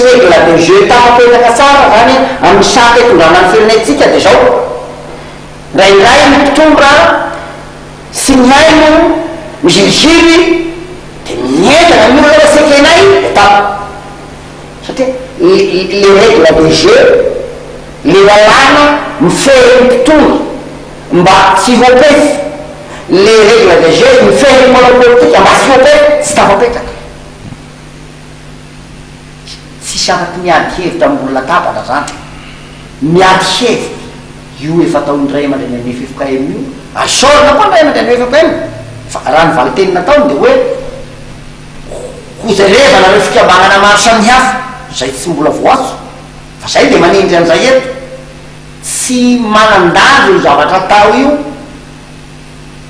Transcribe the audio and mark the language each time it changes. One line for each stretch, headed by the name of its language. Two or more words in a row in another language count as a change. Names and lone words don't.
French: règle de jeu
Malagasy: tafapetraka tsara zany amin'ny saky tondrana ny firenetsika de zao rairay ny mpitondra sy ny haino miziriziry de mientana ny olona sekenay de tapa satria le
French: règle de jeu
Malagasy: le lalàna mifehy ny mpitondra mba tsy voapetsy le
French: règle de jeu
Malagasy: mifehy ny manao politika mba tsy voapetsy tsy tafapetraka tsisy afaky miady hevitra ambolona tabatra zany miady hevitra io efa ataon'ndray aman-dreny ame FFKM io asorana koa ndray aman-dreny FFKM fa raha ny valiteny nataony de hoe hojerevana reo fikambanana maro samihafa zay tsy mbola voaso fa zay de manindry an'izay eto tsy manandazo io zavatra atao io